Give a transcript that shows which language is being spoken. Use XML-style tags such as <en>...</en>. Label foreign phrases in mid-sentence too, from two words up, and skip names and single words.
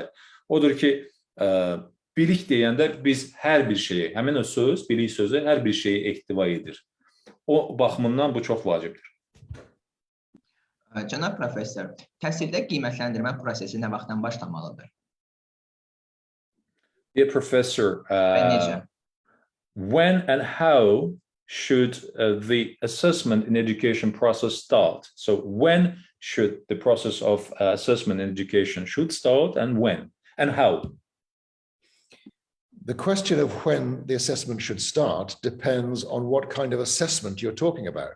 <az>Odur ki, bilik deyəndə biz hər bir şeyi, həmin o söz, bilik sözü hər bir şeyi ehtiva edir. O baxımından bu çox vacibdir. Cənab professor, təhsildə qiymətləndirmə prosesi nə vaxtdan başlamalıdır?</az> <en>Dear professor,</en> <az>Və necə?</az> <en>when and how should the assessment in education process start? So when should the process of assessment in education should start and when and how? The question of when the assessment should start depends on what kind of assessment you're talking about.</en>